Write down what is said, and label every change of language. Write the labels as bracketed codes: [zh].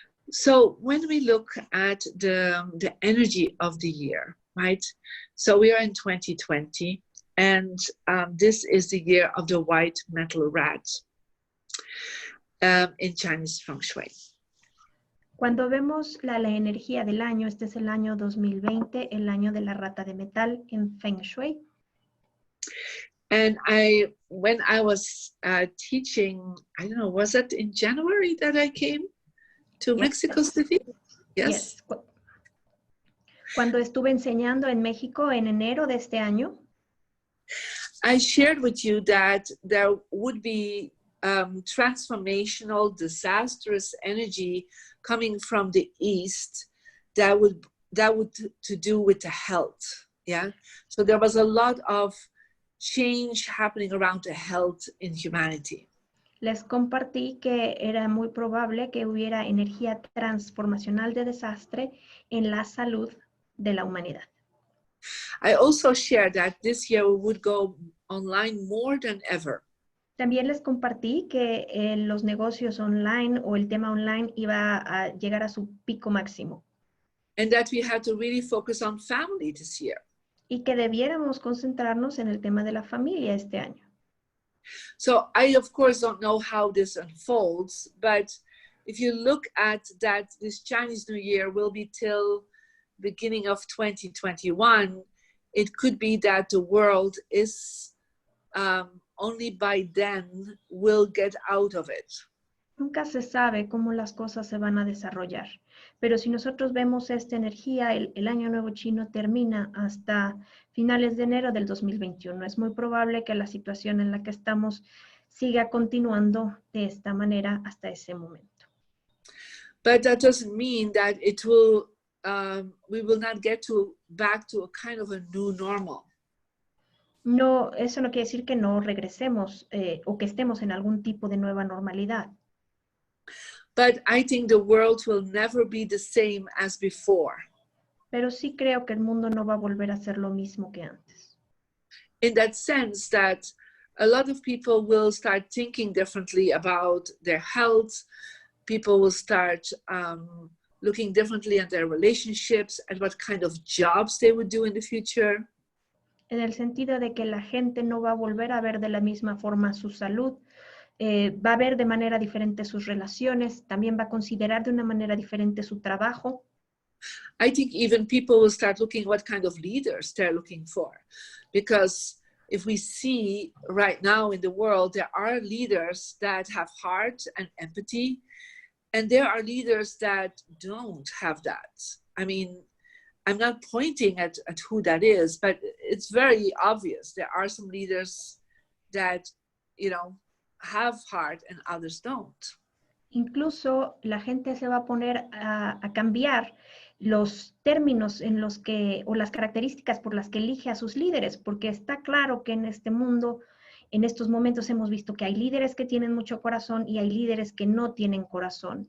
[en] So when we look at the energy of the year, right? So we are in 2020, and this is the year of the white metal rat in Chinese feng shui. [es] Cuando vemos la energía del año, este es el año 2020, el año de la rata de metal en feng shui. [en] And when I was teaching, I don't know, was it in January that I came to Mexico City? Yes. [es] Cuando estuve enseñando en México en enero de este año, [en] I shared with you that there would be transformational, disastrous energy coming from the East that would to do with the health. Yeah. So there was a lot of change happening around the health in humanity. [es] Les compartí que era muy probable que hubiera energía transformacional de desastre en la salud de la humanidad. [en] I also shared that this year we would go online more than ever. [es] También les compartí que los negocios online o el tema online iba a llegar a su pico máximo. [en] And that we had to really focus on family this year. [es] Y que debiéramos concentrarnos en el tema de la familia este año. [en] So I, of course, don't know how this unfolds, but if you look at that, this Chinese New Year will be till beginning of 2021, it could be that the world is only by then will get out of it. [es] Nunca se sabe cómo las cosas se van a desarrollar, pero si nosotros vemos esta energía, el año nuevo chino termina hasta finales de enero del 2021. Es muy probable que la situación en la que estamos siga continuando de esta manera hasta ese momento. [en] But that doesn't mean that it will, we will not get back to a kind of a new normal. [es] No, eso no quiere decir que no regresemos o que estemos en algún tipo de nueva normalidad. [en] But I think the world will never be the same as before. [es] Pero sí creo que el mundo no va a volver a ser lo mismo que antes. [en] In that sense that a lot of people will start thinking differently about their health. People will start looking differently at their relationships, at what kind of jobs they would do in the future. [es] En el sentido de que la gente no va a volver a ver de la misma forma su salud, va a ver de manera diferente sus relaciones, también va a considerar de una manera diferente su trabajo. [en] I think even people will start looking what kind of leaders they're looking for. Because if we see right now in the world, there are leaders that have heart and empathy, and there are leaders that don't have that. I mean, I'm not pointing at who that is, but it's very obvious. There are some leaders that, you know, have heart and others don't. [es] Incluso la gente se va a poner a cambiar los términos en los que, o las características por las que elige a sus líderes, porque está claro que en este mundo, en estos momentos hemos visto que hay líderes que tienen mucho corazón y hay líderes que no tienen corazón.